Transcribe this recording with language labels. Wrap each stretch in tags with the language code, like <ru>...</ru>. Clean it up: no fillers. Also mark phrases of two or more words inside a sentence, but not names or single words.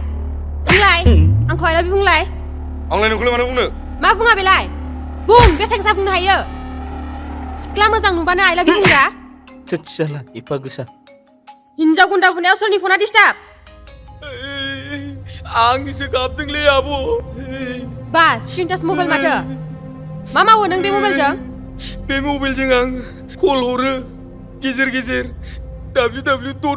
<brx>बुंलाय, आंखौ</brx> <en>I love you</en> <brx>बुंलाय। आंलाय नोंखौलाय मानो बुंनो? मा बुङा बेलाय? बुं, बेसे गोसा बुंनो हायो? सिख्ला मोजां नुबानो</brx> <en>I love you</en> <brx>बुंग्रा? चला एफा गोसा। हिन्जाव गुन्दा बुनायाव सोरनि फना डिस्टार्ब? आंनिसो गाबदोंलै आब'। बा,</brx> <en>screen touch mobile</en> <brx>माथो? मा मावो नों बे मबाइलजों? बे मबाइलजों आं कल हरो, गेजेर गेजेर www.</brx>